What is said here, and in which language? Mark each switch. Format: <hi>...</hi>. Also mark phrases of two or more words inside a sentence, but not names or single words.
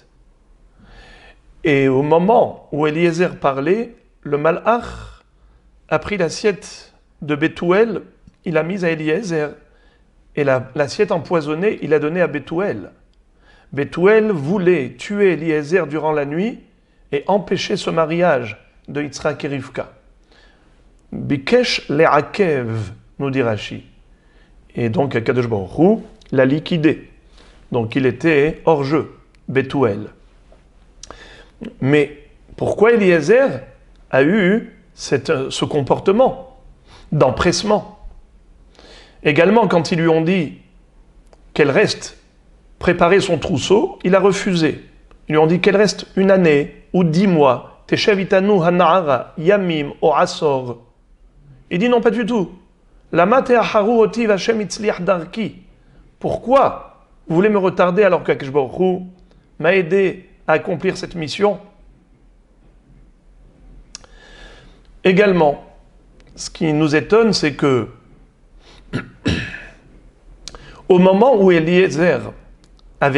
<fr>Et au moment où Eliezer parlait, le malach a pris l'assiette de Bethuel, il l'a mise à Eliezer, et l'assiette empoisonnée, il l'a donnée à Bethuel. Bethuel voulait tuer Eliezer durant la nuit et empêcher ce mariage de Yitzhak et Rivka.</fr> <he>ביקש לעכב,</he> <fr>nous dit Rashi. Et donc</fr> <he>הקדוש ברוך הוא</he> <fr>l'a liquidé. Donc il était hors jeu, Bethuel. Mais pourquoi Eliezer a eu ce comportement d'empressement? Également, quand ils lui ont dit qu'elle reste préparer son trousseau, il a refusé. Ils lui ont dit qu'elle reste une année ou 10 mois.</fr> <he>תשב איתנו הנערה ימים או עשור.</he> <fr>Il dit non, pas du tout.</fr> <he>למה תאחרו אותי וה' הצליח דרכי.</he> <fr>Pourquoi vous voulez me retarder alors qu'</fr> <he>הקדוש ברוך הוא</he> <fr>m'a aidé à accomplir cette mission? Également, ce qui nous étonne, c'est que au moment où Eliezer avait</fr>